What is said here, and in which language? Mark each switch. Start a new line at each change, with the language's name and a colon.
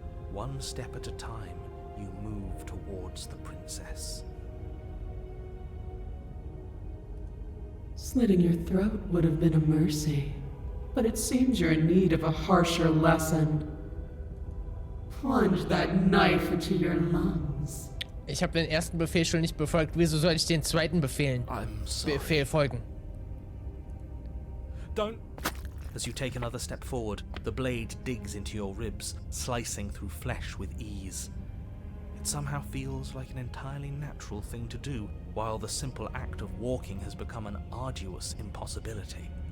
English: One step at a time, you move towards the princess. Slitting your throat would have been a mercy, but it seems you're in need of a harsher lesson. Plunge that knife into your lungs.
German: Ich habe den ersten Befehl schon nicht befolgt. Wieso soll ich den zweiten Befehl folgen?
English: Don't. As you take another step forward, the blade digs into your ribs, slicing through flesh with ease. It somehow feels like an entirely natural thing to do, while the simple act of walking has become an arduous impossibility.